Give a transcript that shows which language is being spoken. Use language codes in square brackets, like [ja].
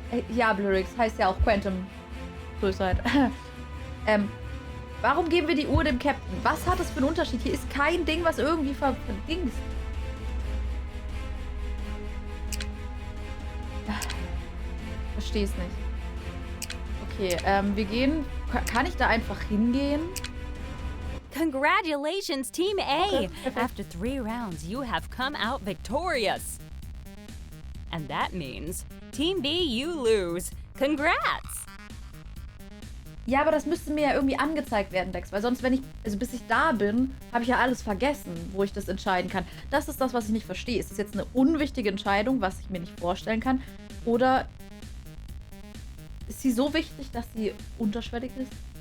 [de] ja, Blurix heißt ja auch Quantum Suicide. Warum geben wir die Uhr dem Captain? Was hat das für einen Unterschied? Hier ist kein Ding, was irgendwie verdingst. Verstehe es nicht. Okay, wir gehen... Kann ich da einfach hingehen? [en] Congratulations, Team A! [de] Okay, perfekt. [en] After 3 rounds, you have come out victorious. And that means, Team B, you lose. Congrats! [de] Ja, aber das müsste mir ja irgendwie angezeigt werden, Dex. Weil sonst, wenn ich... Also bis ich da bin, habe ich ja alles vergessen, wo ich das entscheiden kann. Das ist das, was ich nicht verstehe. Ist das jetzt eine unwichtige Entscheidung, was ich mir nicht vorstellen kann? Oder... Ist sie so wichtig, dass sie unterschwellig ist?